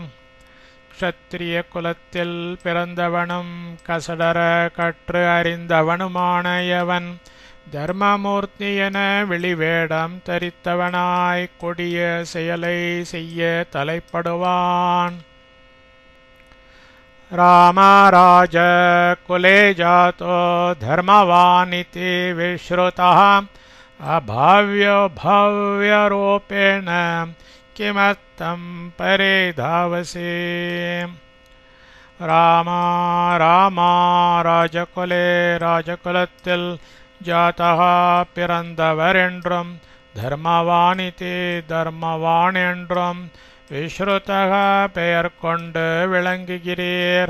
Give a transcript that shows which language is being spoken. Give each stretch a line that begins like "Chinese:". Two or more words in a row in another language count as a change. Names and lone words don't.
Tamil: க்ஷத்ரிய குலத்தில் பிறந்தவனும் கசடர கற்று அறிந்தவனுமான எவன் தர்மமூர்த்தி என வெளிவேடம் தரித்தவனாய் கொடிய செயலை செய்ய தலைப்படுவான்.
Sanskrit: रामराज कुले जातो धर्मवानिति विश्रुतः अभाव्यो भव्यरूपेण किमर्थं परिधावसि.
Tamil: ராமா ராஜகுலத்தில் ஜாதக பிறந்தவர் என்றும் தர்மவானிதி தர்மவான் என்றும் விஸ்ருதக பெயர் கொண்டு விளங்குகிறீர்.